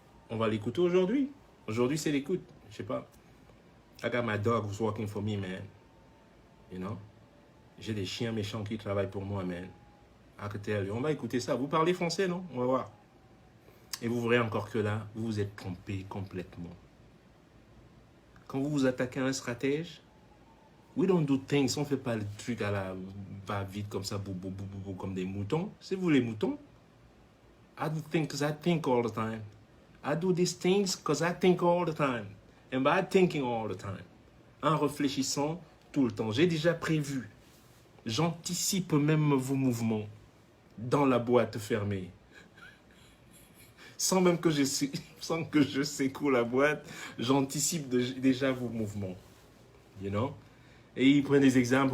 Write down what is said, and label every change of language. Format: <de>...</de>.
<fr>On va l'écouter aujourd'hui. Aujourd'hui, c'est l'écoute. Je sais pas.</fr> <en>I got my dog who's working for me, man. You know?</en> <fr>J'ai des chiens méchants qui travaillent pour moi, man.</fr> <en>I can tell you.</en> <fr>On va écouter ça. Vous parlez français, non? On va voir. Et vous verrez encore que là, vous vous êtes trompé complètement. Quand vous vous attaquez à un stratège,</fr> <en>we don't do things.</en> <fr>On ne fait pas le truc à la va-vite comme ça, comme des moutons. C'est vous les moutons.</fr> <en>I do things because I think all the time. I do these things because I think all the time. And by thinking all the time.</en> <fr>En réfléchissant tout le temps. J'ai déjà prévu. J'anticipe même vos mouvements dans la boîte fermée. sans même que je, sans que je secoue la boîte, j'anticipe déjà vos mouvements.</fr> <en>You know?</en> <fr>Et ils prennent des exemples.</fr>